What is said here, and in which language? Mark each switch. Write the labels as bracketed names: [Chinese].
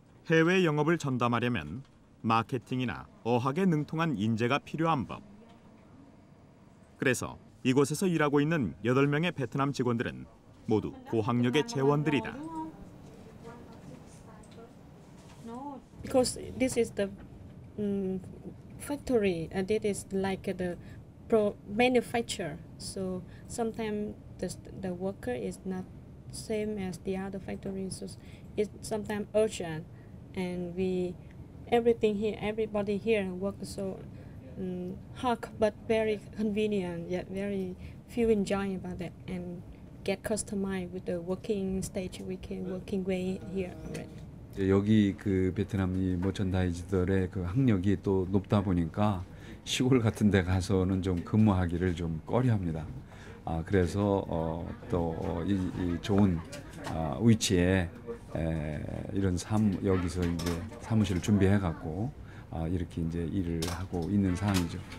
[Korean] 해외 영업을 전담하려면 마케팅이나 어학에 능통한 인재가 필요한 법. 그래서 이곳에서 일하고 있는 8명의 베트남 직원들은 모두 고학력의 재원들이다. [English] Because this is the factory and it is like the manufacturer. So sometimes the worker is not same as the other factories. So it's sometimes urgent, and everybody here works so hard but very convenient, yet very few enjoy about that and get customized with the working stage, working way here already. [Korean] 여기 그 베트남 이 머천다이즈들의 그 학력이 또 높다 보니까 시골 같은 데 가서는 좀 근무하기를 좀 꺼려합니다. 그래서 또 이 좋은 위치에 이런 여기서 이제 사무실을 준비해 갖고 이렇게 이제 일을 하고 있는 상황이죠.